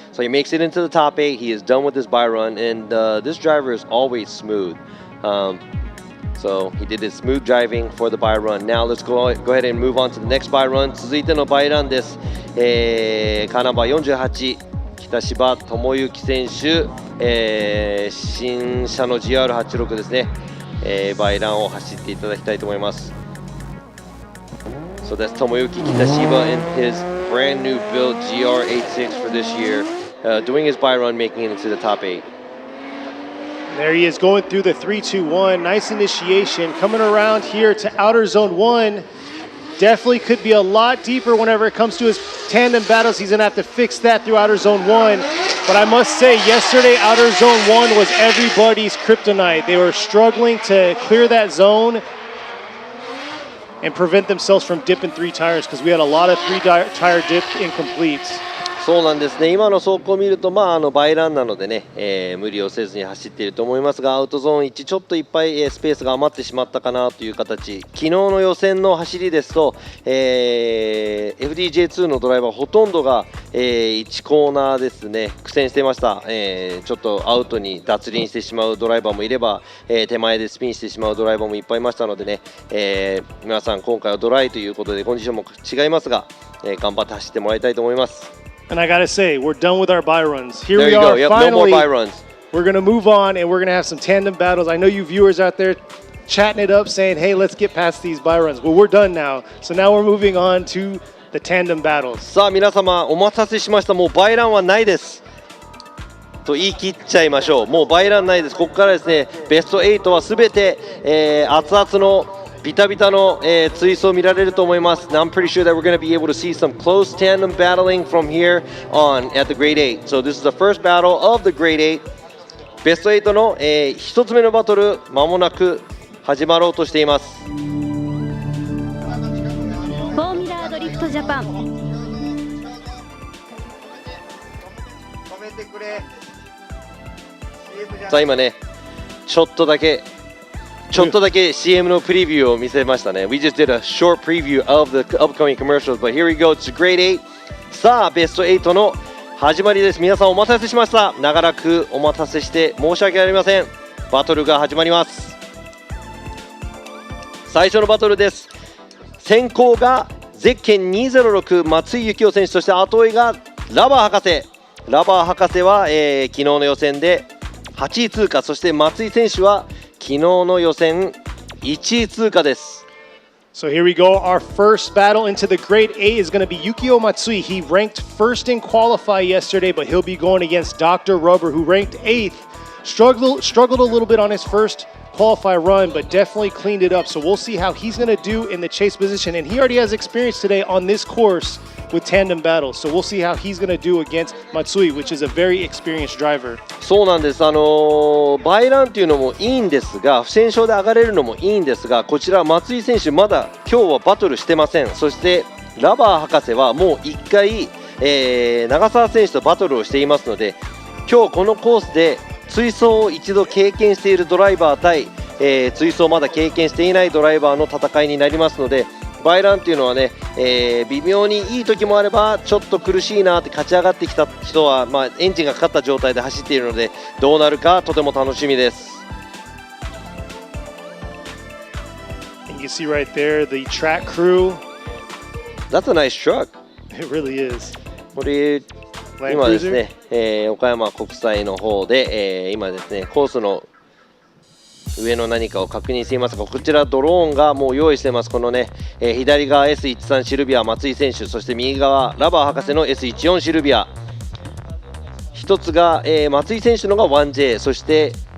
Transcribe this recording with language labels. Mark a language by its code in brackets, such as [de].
[en] So he makes it into the top 8. He is done with his bye run, and this driver is always smooth. So he did his smooth driving for the bye run. Now let's go ahead and move on to the next bye run. [ja] 続いてのバイランです。カーナンバー48、北柴智之選手、新車の GR86 ですね、バイランを走っていただきたいと思います。 [en] So that's Tomoyuki Kitashiba in his brand new build GR86 for this year, doing his bye run, making it into the top 8. There he is going through the 3-2-1. Nice initiation. Coming around here to outer zone 1. Definitely could be a lot deeper whenever it comes to his tandem battles. He's going to have to fix that through outer zone 1. But I must say, yesterday, outer zone 1 was everybody's kryptonite. They were struggling to clear that zone and prevent themselves from dipping 3 tires because we had a lot of 3-tire dip incompletes. [ja] そうなんですね。今の走行を見ると、バイランなのでね、無理をせずに走っていると思いますが、アウトゾーン1ちょっといっぱい、スペースが余ってしまったかなという形。昨日の予選の走りですと、FDJ2 のドライバーほとんどが、1コーナーですね苦戦していました。ちょっとアウトに脱輪してしまうドライバーもいれば、手前でスピンしてしまうドライバーもいっぱいいましたのでね、皆さん今回はドライということでコンディションも違いますが、頑張って走ってもらいたいと思います。 [en] And I gotta say, we're done with our bye runs. Here There we you are, go. Yep, finally. No more bye runs. We're gonna move on, and we're gonna have some tandem battles. I know you viewers out there chatting it up, saying, "Hey, let's get past these bye runs." Well, we're done now. So now we're moving on to the tandem battles. [ja] さあ皆様お待たせしました。もうバイランはないですと言い切っちゃいましょう。もうバイランないです。ここからですね、ベスト8はすべて、熱々のビタビタの、追走を見られると思います。 [en] Now I'm pretty sure that we're going to be able to see some close tandem battling from here on at the Grade 8. So this is the first battle of the Grade 8. [ja] ベスト8の、1つ目のバトル、まもなく始まろうとしています。フォーミュラードリフトジャパン。さあ今ね、ちょっとだけCM のプレビューを見せましたね。 [en] We just did a short preview of the upcoming commercials, but here we go. It's Grade 8. [ja] さあ、ベスト8の始まりです。皆さんお待たせしました。長らくお待たせして申し訳ありません。バトルが始まります。最初のバトルです。先行がゼッケン206松井幸雄選手、そして後追いがラバー博士。ラバー博士は、昨日の予選で8位通過、そして松井選手は昨日の予選1位通過です。 [en] So here we go. Our first battle into the Grade 8 is going to be Yukio Matsui. He ranked first in qualify yesterday, but he'll be going against Dr. Rubber, who ranked 8th. Struggled a little bit on his first qualify run, but definitely cleaned it up. So we'll see how he's going to do in the chase position. And he already has experience today on this course with tandem battles. So we'll see how he's going to do against Matsui, which is a very experienced driver. [ja] そうなんです。バイランっていうのもいいんですが、不戦勝で上がれるのもいいんですが、こちら松井選手まだ今日はバトルしてません。そしてラバー博士はもう1回、長澤選手とバトルをしていますので、今日このコースで追走を一度経験しているドライバー対、追走をまだ経験していないドライバーの戦いになりますので、バイランっていうのはね、微妙にいい時もあればちょっと苦しいなって勝ち上がってきた人は、エンジンがかかった状態で走っているのでどうなるかとても楽しみです。 [en] And you see right there the track crew. That's a nice truck. It really is. [ja] これ今ですね、岡山国際の方で、今ですねコースの上の何かを確認していますが、こちらドローンがもう用意しています。このね、左側 S13 シルビア松井選手、そして右側ラバー博士の S14 シルビア。一つが、松井選手のが 1J、そして